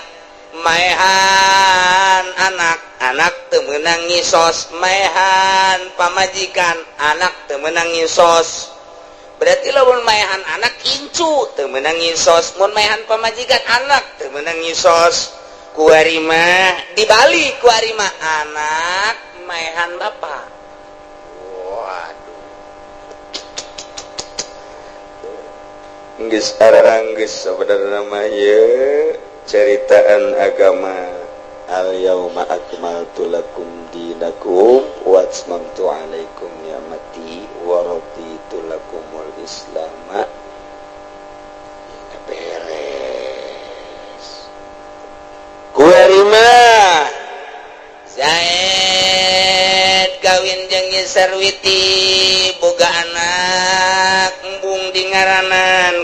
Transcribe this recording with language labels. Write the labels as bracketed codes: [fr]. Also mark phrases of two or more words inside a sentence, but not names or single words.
[su] maehan anak teu meunang ngisos maehan pamajikan anak teu meunang ngisos berarti lamun maehan anak incu teu meunang ngisos mun maehan pamajikan anak teu meunang ngisos kuari mah dibalik kuari mah anak maehan bapak. Waduh. Geus arang geus sebenarnya mah ye ceritaan agama. [ar] اليوم أكملت لكم دينكم وأتممت عليكم نعمتي ورضيت لكم الإسلام. [su] Beres. Kuarima Zaid kawin jeung Sarwiti boga anak embung di ngaranan